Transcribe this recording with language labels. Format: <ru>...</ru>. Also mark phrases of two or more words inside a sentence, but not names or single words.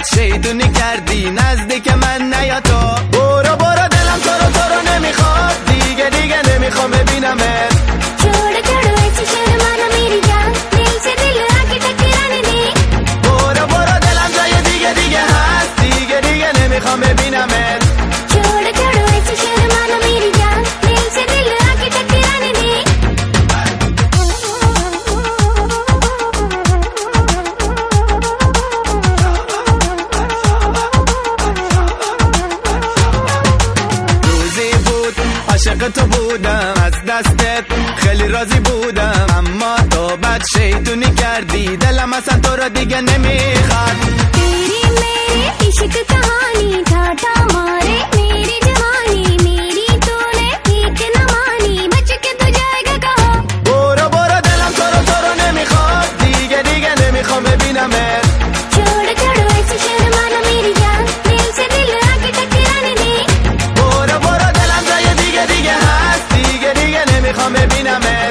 <fa>شیطونی کردی نزدیک من نیا تو. برو برو دلم تو رو نمیخواد دیگه نمیخوام ببینمت.</fa> <hi>छोड़ छोड़ो ऐसी शर्म आना मेरी जान दिल से दिल आके टकराने दे.</hi> <fa>برو برو دلم جای دیگه هست دیگه نمیخوام ببینمت.</fa> <hi>छोड़ छोड़ो ऐसी शर्म आना मेरी जान दिल से दिल आके टकराने दे.</hi> <fa>روزی بود عاشق تو بودم از دستت خیلی راضی بودم اما تو بد شیطونی کردی دلم اصلا تو رو دیگه نمیخواد.</fa> <hi>तेरी मेरे इश्क कहानी ठाठा मारे मेरी जवानी मेरी तूने ठीक न मानी बच के तू जाएगा कहाँ.</hi> <fa>برو برو دلم تو رو نمیخواد دیگه نمیخوام ببینمت.</fa> <hi>छोड़ छोड़ो ऐसी शर्म आना मेरी जान दिल से दिल आके टकराने दे.</hi> <fa>برو برو دلم جای دیگه هست دیگه نمیخوام ببینمت.</fa>